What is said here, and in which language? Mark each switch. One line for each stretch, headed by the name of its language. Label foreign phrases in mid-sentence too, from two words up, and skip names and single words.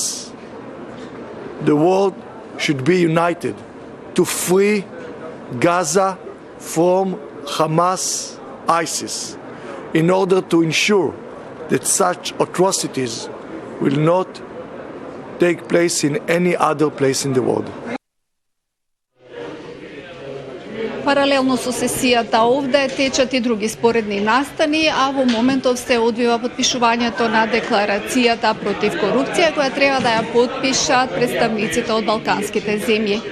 English: The world should be united to free Gaza from Hamas, ISIS, in order to ensure that such atrocities will not take place in any other place in the world.
Macedonian: Паралелно со сесијата овде течат и други споредни настани, а во моментов се одвива потпишувањето на декларацијата против корупција која треба да ја потпишат представниците од балканските земји.